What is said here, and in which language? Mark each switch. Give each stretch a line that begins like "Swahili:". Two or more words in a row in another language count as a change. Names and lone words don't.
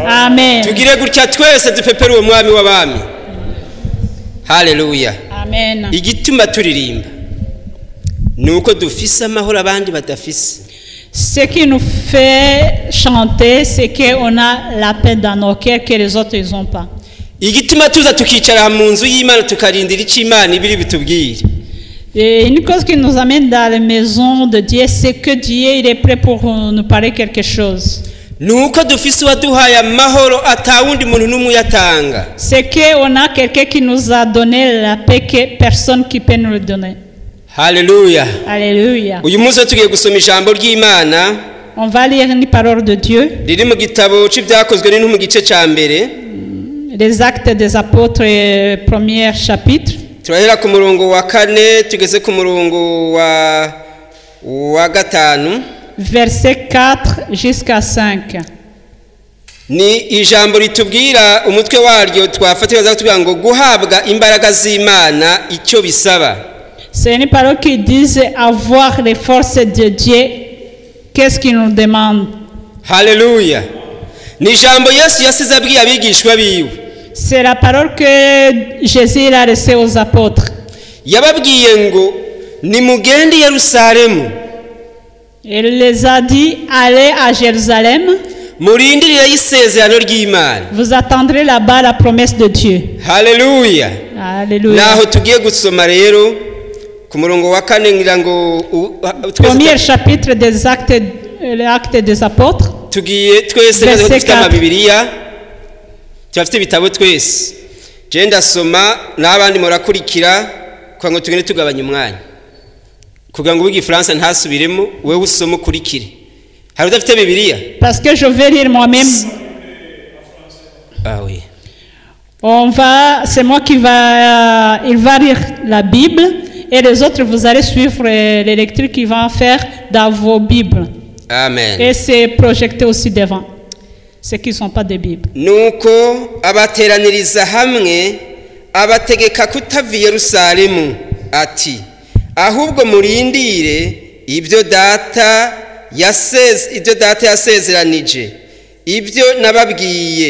Rundi: Amen. tugire gutya twese dupepere uwo mwami w'abami. Haleluya. Amen. Igituma turirimba nuko dufise amahoro abandi badafise.
French: Ce qui nous fait chanter, c'est qu'on a la paix dans nos cœurs que les autres ils ont pas.
Rundi: Igituma tuza tukicara mu nzu y'Imana tukarindira icyo Imana ibiri bitubwire.
French: Et une cause qui nous amène dans la maison de Dieu, c'est que Dieu il est prêt pour nous parler quelque chose.
Rundi: Nuko dufise waduhaye amahoro atawundi muntu n'umuyatanga.
French: C'est qu'on a quelqu'un qui nous a donné la paix que personne qui peut nous le donner.
Rundi: Haleluya.
French: Alléluia.
Rundi: Uyu munsi tugiye gusoma ijambo ry'Imana.
French: On va lire une parole de Dieu.
Rundi: Riri mu gitabo c'ibyakozwe n'intumwa mu gice ca mbere.
French: Les actes des apôtres, premier chapitre.
Rundi: Turahera ku murongo wa 4 tugeze ku murongo wa 5.
French: Verset 4 jusqu'à 5.
Rundi: Ni ijambo ritubwira umutwe waryo twafatira zatubwira ngo guhabwa imbaraga z'Imana icyo bisaba.
French: C'est une parole qui dit avoir les forces de Dieu. Qu'est-ce qu'il nous demande?
Rundi: Haleluya. Ni ijambo Yesu yasize abwiye abigishwa biwe.
French: C'est la parole que Jésus a laissée aux apôtres.
Rundi: Yababwiye ngo nimugende Yerusalemu.
French: Il les a dit allez à Jérusalem.
Rundi: Murindirire y'isezerano ry'Imana.
French: Vous attendrez là-bas la promesse de Dieu.
Rundi: Haleluya.
French: Alléluia.
Rundi: Naho tugiye gusoma rero ku murongo wa 4 ngira ngo
French: premier chapitre des actes, l'acte des apôtres.
Rundi: Tugiye twese dufite amabibiliya cyafite ibitabo twese. Je ndasoma n'abandi murakurikira kwa ngo tugende tugabanya umwanya kugira ngo ubiga France ntasubiremo wewe usoma ukurikire. Hari udafite bibiliya?
French: Parce que je vais lire moi-même. Ah oui. C'est moi qui il va lire la Bible et les autres vous allez suivre les lectures qu'ils vont faire dans vos Bibles. Amen. Et c'est projeté aussi devant ceux qui ne sont pas des Bibles.
Rundi: Nuko abateraniriza hamwe abategeka kutava Yerusalemu ati ahubwo murindire ibyo data yasezeranije ibyo nababwiye.